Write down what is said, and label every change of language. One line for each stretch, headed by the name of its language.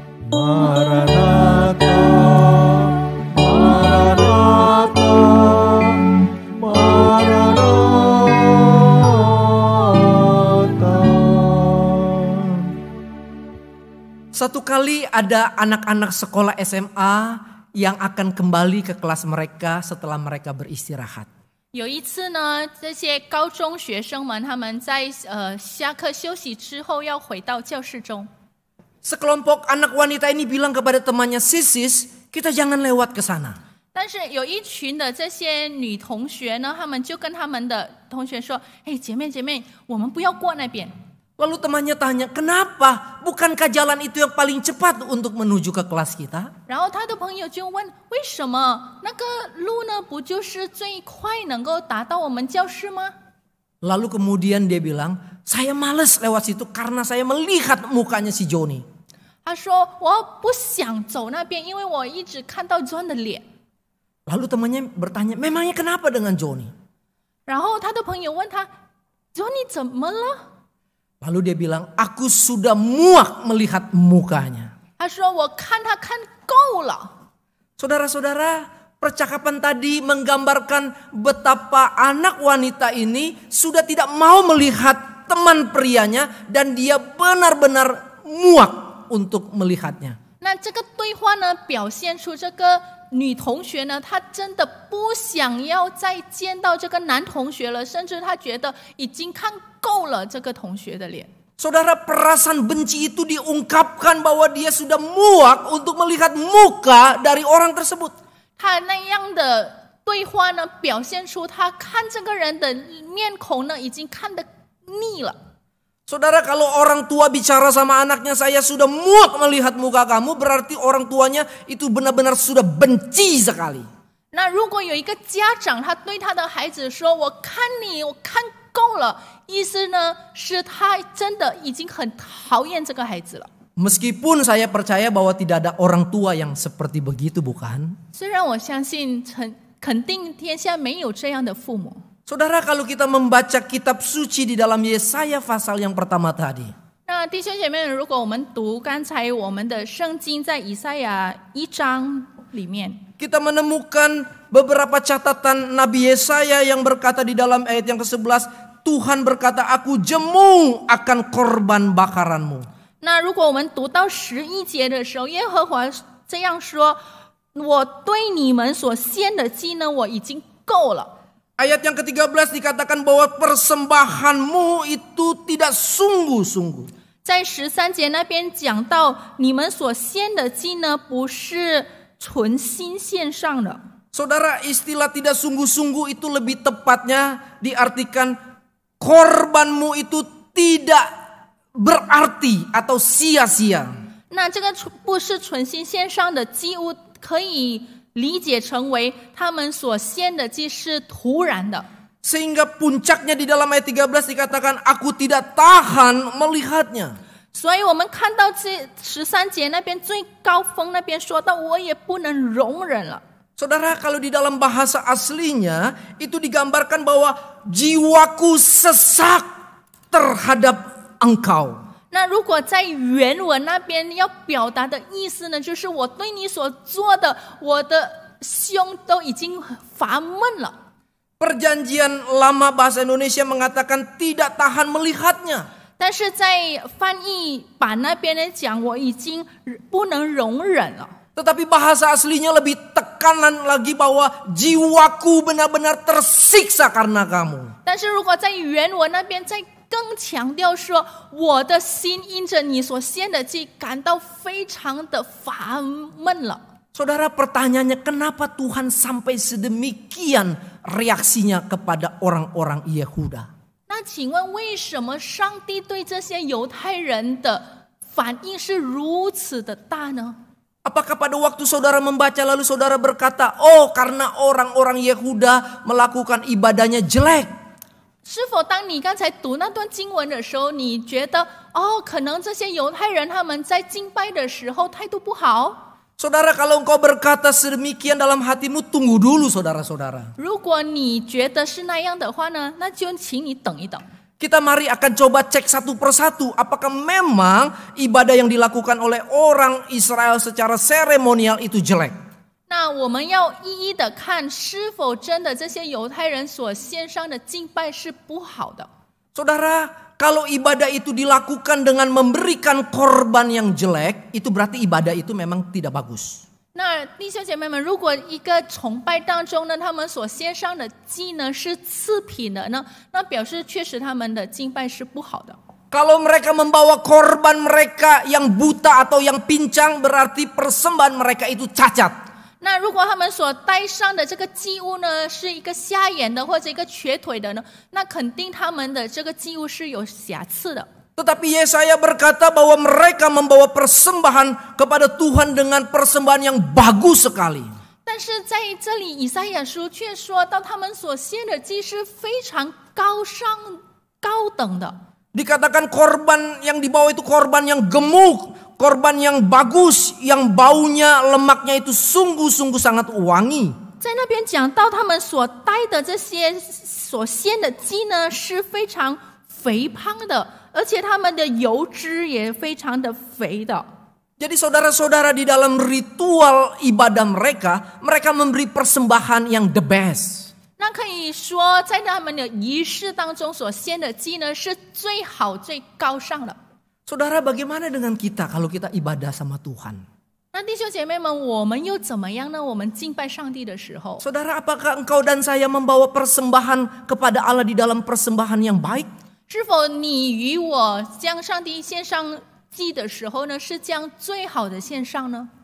Indonesian: Maranatha, Maranatha, Maranatha. Satu kali ada anak-anak sekolah SMA yang akan kembali ke kelas mereka setelah mereka beristirahat.
Chinese: 有一次呢，这些高中学生们他们在下课休息之后要回到教室中。
Indonesian: Sekelompok anak wanita ini bilang kepada temannya, Sisis, kita jangan lewat ke sana.
Chinese: 但是有一群的这些女同学呢，她们就跟他们的同学说：“哎，姐妹，我们不要过那边。”
Indonesian: Lalu temannya tanya, kenapa? Bukankah jalan itu yang paling cepat untuk menuju ke kelas kita?
Chinese: 然后他的朋友就问：“为什么那个路呢？不就是最快能够达到我们教室吗？”
Indonesian: Lalu kemudian dia bilang, saya malas lewat situ karena saya melihat mukanya si Joni.
Chinese: 他说：“我不想走那边，因为我一直看到 John 的脸。”
Indonesian: Lalu temannya bertanya, memangnya kenapa dengan Joni?
Chinese: 然后他的朋友问他 ：“Johnny 怎么了？”
Indonesian: Lalu dia bilang, aku sudah muak melihat mukanya.
Chinese: 他说：“我看他看够了。”
Indonesian: Saudara-saudara, percakapan tadi menggambarkan betapa anak wanita ini sudah tidak mau melihat teman prianya dan dia benar-benar muak untuk melihatnya.
Chinese: 那这个对话呢，表现出这个女同学呢，她真的不想要再见到这个男同学了，甚至她觉得已经看够了这个同学的脸。
Indonesian: Saudara, perasaan benci itu diungkapkan bahwa dia sudah muak untuk melihat muka dari orang tersebut.
Chinese: 她那样的对话呢，表现出她看这个人的面孔呢，已经看得腻了。
Indonesian: Saudara, kalau orang tua bicara sama anaknya, saya sudah muak melihat muka kamu, berarti orang tuanya itu benar-benar sudah benci sekali.
Chinese: 那如果有一个家长，他对他的孩子说：“我看你，我看够了。” 意思呢，是他真的已经很讨厌这个孩子了。
Indonesian: Meskipun saya percaya bahwa tidak ada orang tua yang seperti begitu, bukan?
Chinese: 虽然我相信肯定天下没有这样的父母。
Indonesian: Saudara, kalau kita membaca kitab suci di dalam Yesaya pasal yang pertama tadi.
Chinese: 那弟兄姐妹，如果我们读刚才我们的圣经在以赛亚1章里面，
Indonesian: Kita menemukan beberapa catatan Nabi Yesaya yang berkata di dalam ayat yang ke-11, Tuhan berkata, aku jemu akan korban bakaranmu.
Chinese: 那如果我们读到11节的时候，耶和华这样说：“我对你们所献的祭呢，我已经够了。”
Indonesian: Ayat yang ke-13 dikatakan bahwa persembahanmu itu tidak sungguh-sungguh.
Chinese: 在13节那边讲到，你们所献的祭呢，不是存心献上的。
Indonesian: Saudara, istilah tidak sungguh-sungguh itu lebih tepatnya diartikan korbanmu itu tidak berarti atau sia-sia.
Chinese: 那这个不是存心献上的祭物，可以理解成为他们所献的祭是突然的。
Indonesian: Sehingga puncaknya di dalam ayat 13 dikatakan, aku tidak tahan melihatnya.
Chinese: 所以我们看到这13节那边最高峰那边说到，我也不能容忍了。
Indonesian: Saudara, kalau di dalam bahasa aslinya itu digambarkan bahwa jiwaku sesak terhadap engkau.
Chinese: 那如果在原文那边要表达的意思呢，就是我对你所做的，我的胸都已经烦闷了。
Indonesian: Perjanjian lama bahasa Indonesia mengatakan tidak tahan melihatnya.
Chinese: 但是在翻译版那边呢讲，我已经不能容忍了。
Indonesian: Tetapi bahasa aslinya lebih tekanan lagi bahwa jiwaku benar-benar tersiksa karena kamu.
Chinese: 但是如果在原文那边再更强调说，我的心因着你所献的祭感到非常的烦闷了。
Indonesian: Saudara, pertanyaannya kenapa Tuhan sampai sedemikian reaksinya kepada orang-orang Yehuda?
Chinese: 那请问为什么上帝对这些犹太人的反应是如此的大呢？
Indonesian: Apakah pada waktu saudara membaca lalu saudara berkata, oh karena orang-orang Yehuda melakukan ibadahnya jelek?
Chinese: 是否当你刚才读那段经文的时候，你觉得可能这些犹太人他们在敬拜的时候态度不好？
Indonesian: Saudara, kalau engkau berkata sedemikian dalam hatimu, tunggu dulu saudara-saudara.
Chinese: 如果你觉得是那样的话呢，那就请你等一等。
Indonesian: Kita mari akan coba cek satu persatu apakah memang ibadah yang dilakukan oleh orang Israel secara seremonial itu jelek.
Chinese: 那我们要一一的看，是否真的这些犹太人所献上的敬拜是不好的。
Indonesian: Saudara, kalau ibadah itu dilakukan dengan memberikan korban yang jelek, itu berarti ibadah itu memang tidak bagus.
Chinese: 那弟兄姐妹们，如果一个崇拜当中呢，他们所献上的祭呢是次品的呢，那表示确实他们的敬拜是不好的。
Indonesian: Kalau mereka membawa korban mereka yang buta atau yang pincang, berarti persembahan mereka itu cacat.
Chinese: 那如果他们所带上的这个祭物呢，是一个瞎眼的或者一个瘸腿的呢，那肯定他们的这个祭物是有瑕疵的。
Indonesian: Tetapi Yesaya berkata bahwa mereka membawa persembahan kepada Tuhan dengan persembahan yang bagus sekali.
Chinese: 但是在这里，以赛亚书却说到他们所献的祭是非常高尚、高等的。
Indonesian: Dikatakan korban yang dibawa itu korban yang gemuk, korban yang bagus, yang baunya, lemaknya itu sungguh-sungguh sangat wangi.
Chinese: 在那边讲到他们所带的这些所献的祭呢，是非常肥胖的，而且他们的油脂也非常的肥的。
Indonesian: Jadi saudara-saudara, di dalam ritual ibadah mereka, mereka memberi persembahan yang
English: the best.
Chinese: 那可以说，在他们的仪式当中所献的祭呢，是最好、最高尚的。
Indonesian: Saudara, bagaimana dengan kita kalau kita ibadah sama Tuhan?
Chinese: 那弟兄姐妹们，我们又怎么样呢？我们敬拜上帝的时候，
Indonesian: Saudara, apakah engkau dan saya membawa persembahan kepada Allah di dalam persembahan yang baik?
Chinese: 是否你与我将上帝献上祭的时候呢，是将最好的献上呢？